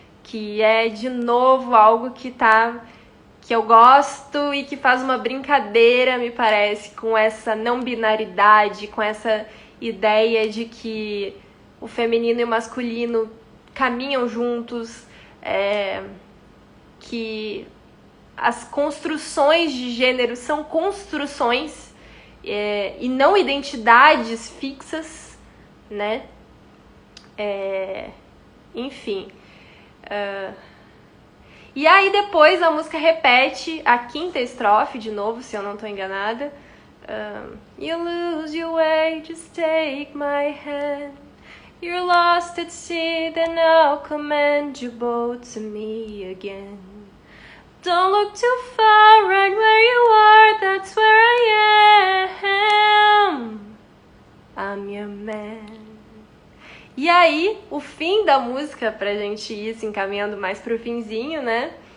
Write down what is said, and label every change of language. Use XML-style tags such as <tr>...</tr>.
<pt>Que é de novo algo que eu gosto e que faz uma brincadeira, me parece, com essa não binaridade, com essa ideia de que o feminino e o masculino caminham juntos, que as construções de gênero são construções e não identidades fixas, né? Enfim. E aí depois a música repete a quinta estrofe de novo, se eu não estou enganada.</pt> <en>You lose your way, just take my hand. You're lost at sea, then I'll command you both to me again. Don't look too far, right where you are, that's where I am. I'm your man.</en> <pt>E aí, o fim da música, pra gente ir se encaminhando mais pro finzinho, né?</pt>